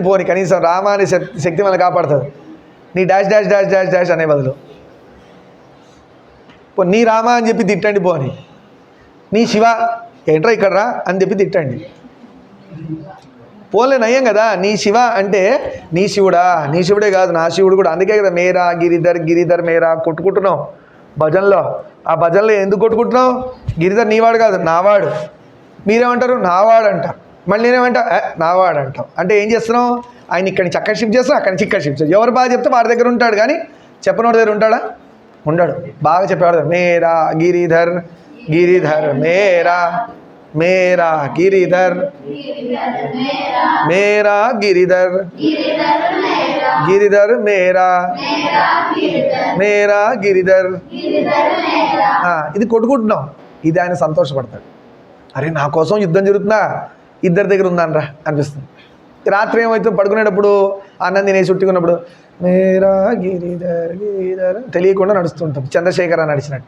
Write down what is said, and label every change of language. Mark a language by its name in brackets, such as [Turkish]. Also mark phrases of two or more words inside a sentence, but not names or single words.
[Telugu] పోని కనీసం రామ అనే శక్తి మనల్ని కాపాడుతుంది. నీ డాష్ డాష్ డాష్ డాష్ డాష్ అనే బదులు నీ రామ అని చెప్పి తిట్టండి. పోని నీ శివ ఏంట్రా ఇక్కడ రా అని చెప్పి తిట్టండి. పోలే నయ్యం కదా. నీ శివ అంటే నీ శివుడా, నీ శివుడే కాదు నా శివుడు కూడా. అందుకే కదా [Hindi] मेरा गिरिधर गिरिधर मेरा [Telugu] కొట్టుకుంటున్నావు భజనలో. ఆ భజనలో ఎందుకు కొట్టుకుంటున్నావు? గిరిధర్ నీవాడు కాదు నావాడు. మీరేమంటారు? నావాడు అంటారు. మళ్ళీ నేనేమంటా నావాడు అంటాం. అంటే ఏం చేస్తున్నావు? ఆయన ఇక్కడి నుంచి అక్కడ షిఫ్ట్ చేస్తాం, అక్కడి నుంచి ఇక్కడ షిఫ్ట్ చేస్తాం. ఎవరు బాగా చెప్తే వాడి దగ్గర ఉంటాడు, కానీ చెప్పనోడి దగ్గర ఉంటాడా? ఉండడు. బాగా చెప్పేవాడు [Hindi] मेरा गिरिधर गिरिधर मेरा मेरा गिरिधर मेरा गिरिधर गिरिधर मेरा मेरा गिरिधर. [Telugu] ఇది కొట్టుకుంటున్నాం. ఇది ఆయన సంతోషపడతాడు. అరే నా కోసం యుద్ధం జరుగుతుందా, ఇద్దరి దగ్గర ఉందనరా అనిపిస్తుంది. రాత్రి ఏమవుతుంది, పడుకునేటప్పుడు అన్నం తినేసి చుట్టుకున్నప్పుడు [Hindi] मेरा गिरिधर गिरिधर [Telugu] తెలియకుండా నడుస్తుంటాం, చంద్రశేఖర నడిచినట్టు.